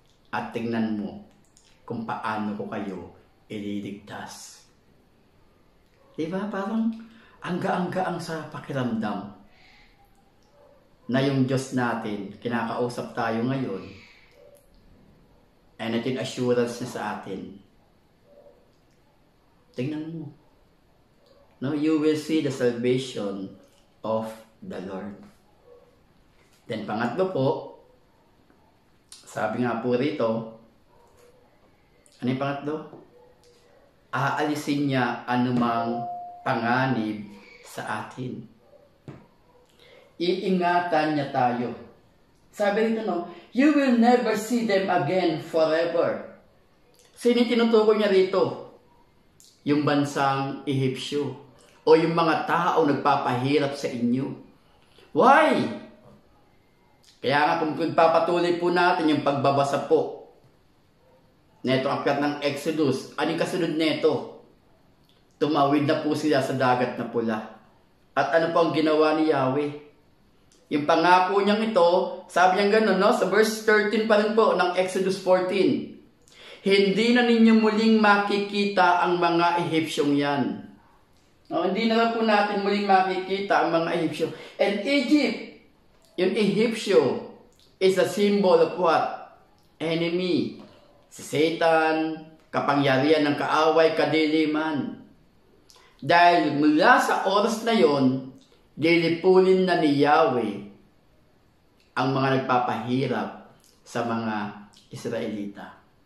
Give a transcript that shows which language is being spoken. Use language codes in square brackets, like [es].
[tl] At tingnan mo kung paano ko kayo ililigtas. Diba? Parang angga-anggaang sa pakiramdam na yung Diyos natin, kinakausap tayo ngayon, and ito yung assurance niya sa atin. Tingnan mo. [en] No, you will see the salvation of the Lord. [tl] Then pangatlo po, sabi nga po rito, ano yung pangatlo? Aalisin niya anumang panganib sa atin. Iingatan niya tayo. Sabi rito, [en] no, you will never see them again forever. [tl] Sino tinutukoy niya rito? Yung bansang Ehipsyo o yung mga tao nagpapahirap sa inyo. [en] Why? [tl] Kaya nga kung pagpapatuloy po natin yung pagbabasa po neto aklat ng Exodus, anong kasunod neto? Tumawid na po sila sa dagat na pula. At ano po ang ginawa ni Yahweh? Yung pangako niyang ito, sabi niya gano'n, no? Sa verse 13 pa rin po ng Exodus 14. Hindi na ninyo muling makikita ang mga Ehipsyong yan. No, hindi na lang po natin muling makikita ang mga Ehipsyo. [en] And Egypt, [tl] yung Ehipsyo, [en] is a symbol of what? Enemy. Si Satan, [tl] kapangyarihan ng kaaway kadiliman. Dahil mula sa oras na yon, lilipulin na ni Yahweh ang mga nagpapahirap sa mga Israelita.